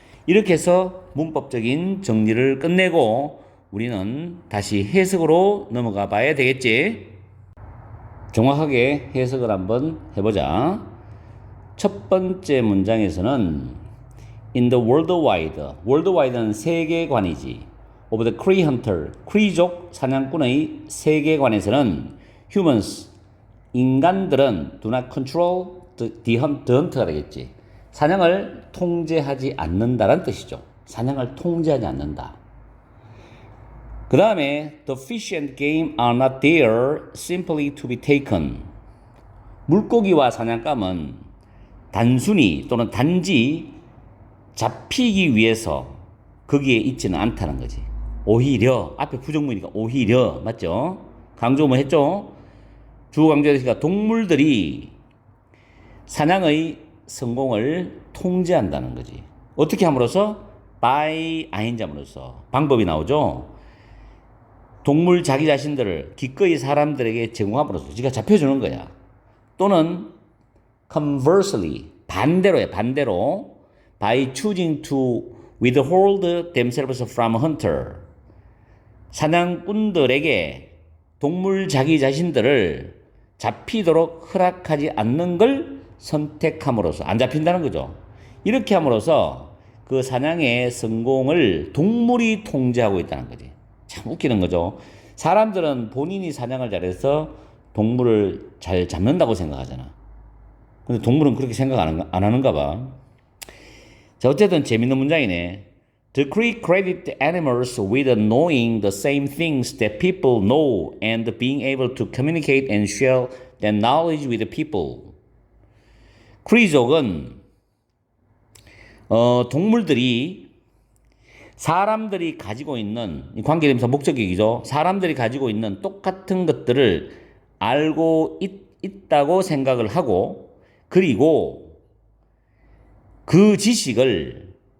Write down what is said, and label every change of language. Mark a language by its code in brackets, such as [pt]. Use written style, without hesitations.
[ko] 이렇게 해서 문법적인 정리를 끝내고 우리는 다시 해석으로 넘어가 봐야 되겠지. 정확하게 해석을 한번 해보자. 첫 번째 문장에서는 [en] in the worldwide [ko] 는 세계관이지. [en] of the Cree hunter, [ko] 크리족 사냥꾼의 세계관에서는 [en] humans, [ko] 인간들은 [en] do not control the hunter [ko] 가 되겠지. 사냥을 통제하지 않는다라는 뜻이죠. 사냥을 통제하지 않는다. [en] 그 다음에 the fish and game are not there simply to be taken. [ko] 물고기와 사냥감은 단순히 또는 단지 잡히기 위해서 거기에 있지는 않다는 거지. 오히려 앞에 부정문이니까 오히려 맞죠? 강조 뭐 했죠? 주어 강조했으니까 동물들이 사냥의 성공을 통제한다는 거지. 어떻게 함으로써? by ing함으로써 방법이 나오죠. 동물 자기 자신들을 기꺼이 사람들에게 제공함으로써 지가 잡혀주는 거야. 또는 conversely 반대로야. 반대로 [en] by choosing to withhold themselves from a hunter. [ko] 사냥꾼들에게 동물 자기 자신들을 잡히도록 허락하지 않는 걸 선택함으로써 안 잡힌다는 거죠. 이렇게 함으로써 그 사냥의 성공을 동물이 통제하고 있다는 거지. 참 웃기는 거죠. 사람들은 본인이 사냥을 잘해서 동물을 잘 잡는다고 생각하잖아. 근데 동물은 그렇게 생각 안 하는가 봐. 자, 어쨌든 재밌는 문장이네. [en] The Cree credit the animals with knowing the same things that people know and being able to communicate and share that knowledge with the people. [ko] 크리족은 동물들이 사람들이 가지고 있는 관계대명사 목적격이죠. 사람들이 가지고 있는 똑같은 것들을 알고 있다고 생각을 하고 그리고 그 지식을